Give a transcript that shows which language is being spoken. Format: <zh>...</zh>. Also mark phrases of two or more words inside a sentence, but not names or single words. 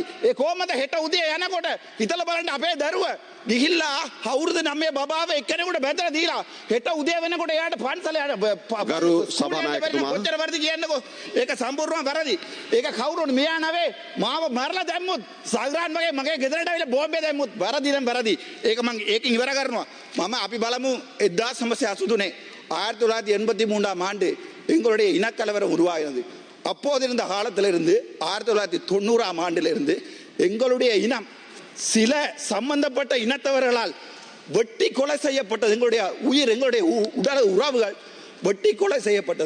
<si>ඒ කොහමද හෙට උදේ යනකොට හිතලා බලන්න අපේ දරුව ගිහිල්ලා අවුරුදු 9 බබාව එක්කෙනෙකුට බැඳලා දීලා හෙට උදේ වෙනකොට එයාට පන්සලේ යන ගරු සභානායකතුමා කොච්චර වැරදි කියන්නකෝ. ඒක සම්පූර්ණව වැරදි. ඒක කවුරුන් මෙයා නෙවෙයි මාව මරලා දැම්මුත් සල්රාන් වගේ මගේ ගෙදරට ආවිලා බෝම්බේ දැම්මුත් වැරදි නම් වැරදි. ඒකෙන් ඉවර කරනවා. අපි බලමු 1983 1983</si> <ta>ஆண்டு எங்களுடைய இனக்கலவரம் உருவாகினது. அப்போது இருந்த காலத்திலிருந்து 1990 ஆண்டிலிருந்து எங்களுடைய இனம் சில சம்பந்தப்பட்ட இனத்தவர்களால் வெட்டி கொலை செய்யப்பட்டது. எங்களுடைய உயிர், எங்களுடைய உடல் உறவுகள் வெட்டி கொலை செய்யப்பட்டது.</ta>